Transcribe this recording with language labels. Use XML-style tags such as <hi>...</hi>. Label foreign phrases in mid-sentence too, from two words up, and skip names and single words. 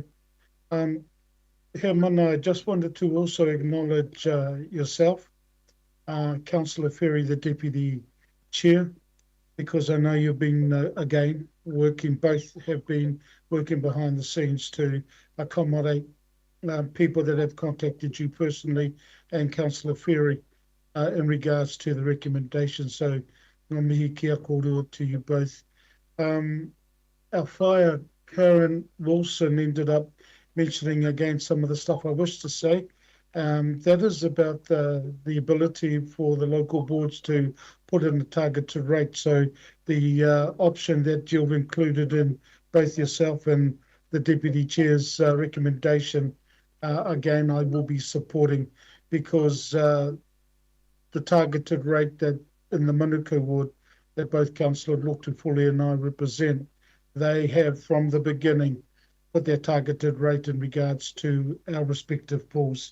<en>Hermana, I just wanted to also acknowledge yourself, Councillor Ferry, the Deputy Chair, because I know you've been, again, both have been working behind the scenes to accommodate people that have contacted you personally, and Councillor Ferry in regards to the recommendations. So,</en> <mi>ngā mihi kia kōrua</mi> <en>to you both. Our fire, Karen Wilson, ended up mentioning again some of the stuff I wish to say. That is about the ability for the local boards to put in a targeted rate. So the option that you've included in both yourself and the Deputy Chair's recommendation, again, I will be supporting, because the targeted rate that in the Manuka ward that both Councillor Luktuifuli and I represent, they have from the beginning put their targeted rate in regards to our respective pools.</en>